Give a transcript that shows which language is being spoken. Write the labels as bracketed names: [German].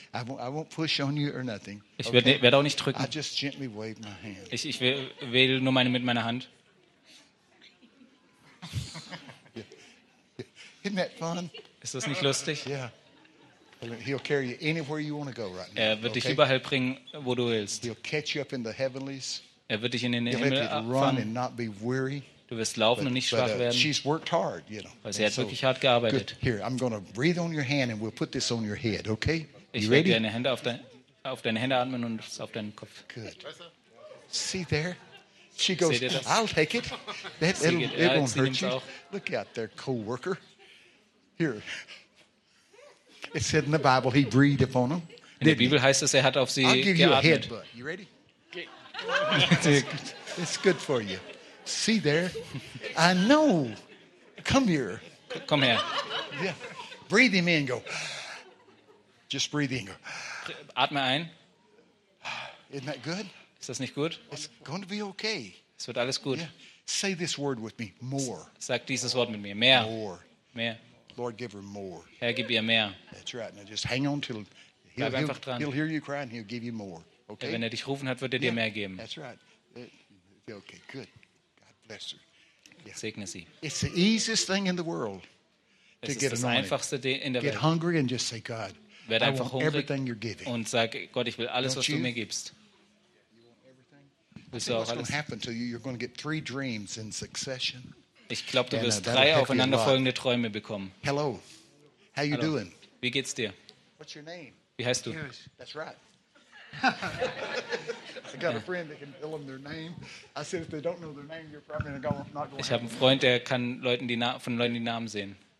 [English] I won't push on you or nothing. [German] Okay? Ich werde auch nicht drücken. [English] I just gently wave my hand. [German] Ich wähle nur mit meiner Hand. [English] Isn't that fun? [German] Ist das nicht lustig? [English] Yeah. He'll carry you anywhere you want to go right now. [German] Er wird dich überall bringen, wo du willst. [English] He'll catch you up in the heavenlies. [German] Er wird dich in den Himmel abfangen. Du wirst laufen und nicht schwach werden. [English] She's worked hard, you know. [German] Weil sie hat wirklich hart gearbeitet. [English] Here, I'm going to breathe on your hand and we'll put this on your head, okay? [German] Ich werde deine Hände auf deine Hände atmen und es auf deinen Kopf. [English] Good. See there? She goes, I'll take it. It won't hurt you. Look out there, co-worker. Here, it said in the Bible he breathed upon them. [German] In der Bibel heißt es, hat auf sie geatmet. [English] I'll give you a headbutt. You ready? It's good for you. See there? I know. Come here. Come here. Yeah. Breathe him in. Go. Just breathe in. Go. [German] Atme ein. [English] Isn't that good? [German] Ist das nicht gut? [English] It's going to be okay. [German] Es wird alles gut. Yeah. [English] Say this word with me. More. [German] Sag dieses Wort mit mir. Mehr. [English] More. [German] Mehr. [English] Lord, give her more. [German] Herr, gib ihr mehr. [English] That's right. Now just hang on till he'll hear you crying. He'll give you more. Okay. [German] Wenn dich rufen hat, wird dir mehr geben. [English] That's right. Okay. Good. God bless her. [German] Yeah. Segne sie. [English] It's the easiest thing in the world to get anointed. [German] Es ist das einfachste in der Welt. [English] Get hungry and just say God. [German] Werd einfach hungrig. [English] Everything you're giving. [German] Und sag Gott, ich will alles, was du mir gibst. [English] You want everything? What's going to happen to you? You're going to get three dreams in succession. [German] Ich glaube, du wirst drei aufeinanderfolgende Träume bekommen. [English] Hello. How you doing? [German] Wie geht's dir? [English] What's your name? [German] Wie heißt du? [English] That's right. I got a friend that can tell them their name. I said if they don't know their name, you're probably not going to. [German] Ich habe einen Freund, der kann Leuten die Namen sehen.